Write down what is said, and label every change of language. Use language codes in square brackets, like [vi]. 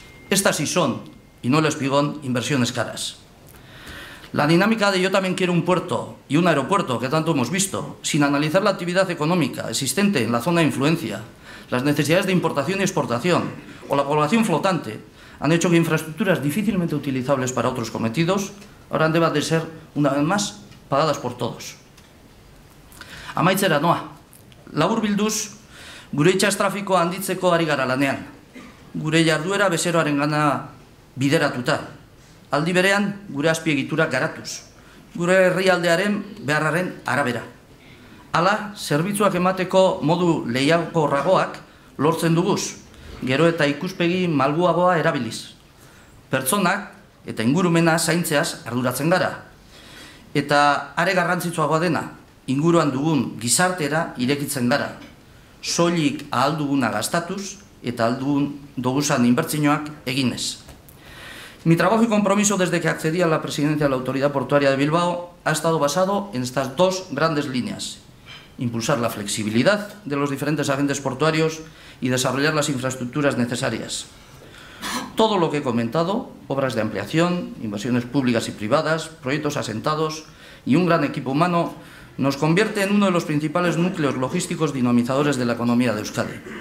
[es] Estas sí son, y no el espigón, inversiones caras. La dinámica de yo también quiero un puerto y un aeropuerto, que tanto hemos visto, sin analizar la actividad económica existente en la zona de influencia, las necesidades de importación y exportación o la población flotante, han hecho que infraestructuras difícilmente utilizables para otros cometidos ahora deban de ser, una vez más, pagadas por todos. [eu] Amaitzera noa, laburbilduz, gure itsas trafikoa handitzeko ari gara lanean. Gure jarduera bezeroarengana bideratuta. Aldi berean, gure azpiegiturak garatuz. Gure herrialdearen beharraren arabera. Hala, zerbitzuak emateko modu lehiakorragoak lortzen duguz, gero eta ikuspegi malguagoa erabiliz. Pertsonak eta ingurumena zaintzeaz arduratzen gara. Eta are garrantzitsuagoa dena, inguruan dugun gizartera irekitzen gara. Soilik ahal duguna gastatuz eta ahal duguzan inbertsioak eginez. [es] Mi trabajo y compromiso desde que accedí a la presidencia de la Autoridad Portuaria de Bilbao ha estado basado en estas dos grandes líneas: impulsar la flexibilidad de los diferentes agentes portuarios y desarrollar las infraestructuras necesarias. Todo lo que he comentado, obras de ampliación, inversiones públicas y privadas, proyectos asentados y un gran equipo humano, nos convierte en uno de los principales núcleos logísticos dinamizadores de la economía de Euskadi.